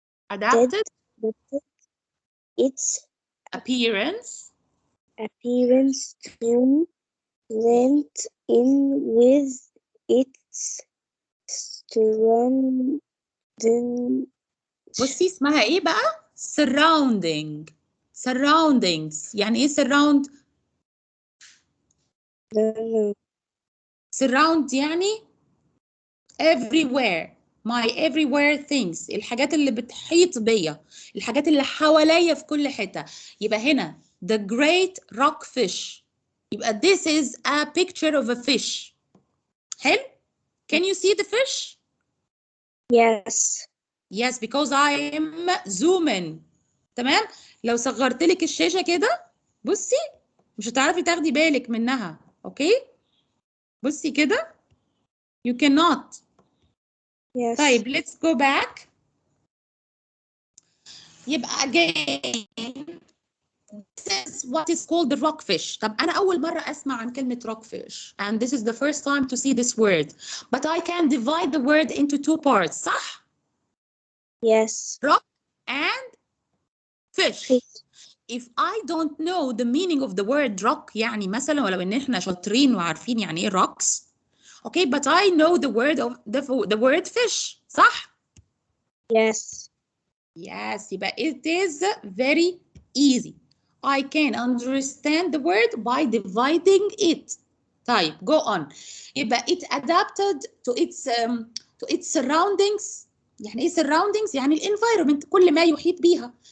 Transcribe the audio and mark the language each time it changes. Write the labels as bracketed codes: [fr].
[en] Adapted its appearance appearance to blend in with its surrounding. [ar] بصي اسمها ايه بقى؟ surrounding. [en] surroundings. [ar] يعني ايه surround؟ surround يعني everywhere. [en] my everywhere things. [ar] الحاجات اللي بتحيط بيا، الحاجات اللي حواليا في كل حتة. يبقى هنا [en] the great rockfish. [ar] يبقى [en] this is a picture of a fish. [ar] حلو؟ [en] Can you see the fish? Yes. Yes, because I am zooming. [ar] تمام؟ لو صغرت لك الشاشة كده بصي مش هتعرفي تاخدي بالك منها. اوكي؟ بصي كده. [en] You cannot. Yes. [ar] طيب [en] let's go back. [ar] يبقى [en] again this is what is called the rockfish. [ar] طب أنا أول مرة أسمع عن كلمة [en] rockfish and this is the first time to see this word. But I can divide the word into two parts. [ar] صح؟ [en] Yes. Rock and fish. If I don't know the meaning of the word rock [ar] يعني مثلا ولو ان احنا شاطرين وعارفين يعني ايه [en] rocks. Okay, but I know the word of the word fish. [ar] صح؟ [en] Yes. Yes, [ar] يبقى [en] it is very easy. I can understand the word by dividing it. [ar] طيب, [en] go on. [ar] يبقى [en] it adapted to its surroundings [ar] يعني ايه surroundings؟ يعني الانفايرمنت، كل ما يحيط بيها.